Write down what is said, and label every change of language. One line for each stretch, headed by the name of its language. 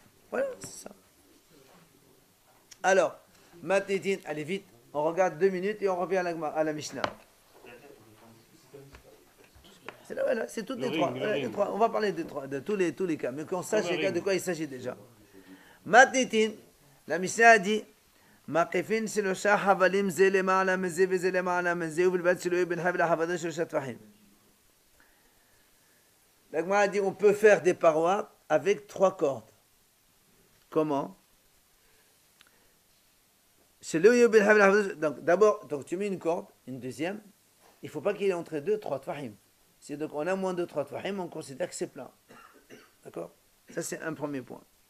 French: Voilà, c'est ça. Alors, Matnitin, allez vite, on regarde 2 minutes et on revient à la Mishnah. C'est là, voilà, c'est toutes les trois. Les trois. On va parler de tous les cas, mais qu'on sache de quoi il s'agit déjà. Matnitin, la Mishnah a dit, Maqifin
Hebrew: שלושה חבלים זה למעלה מזה וזה למעלה מזה ובלבד שלא יהיה בין חבל לחבלה שלושה טפחים.
French: La Gemara a dit on peut faire des parois avec 3 cordes. Comment? Donc d'abord, donc tu mets une corde, une deuxième, il ne faut pas qu'il y ait entre deux 3 tfahim. Si donc on a moins de 3 tfahim, on considère que c'est plein. D'accord? Ça c'est un premier point.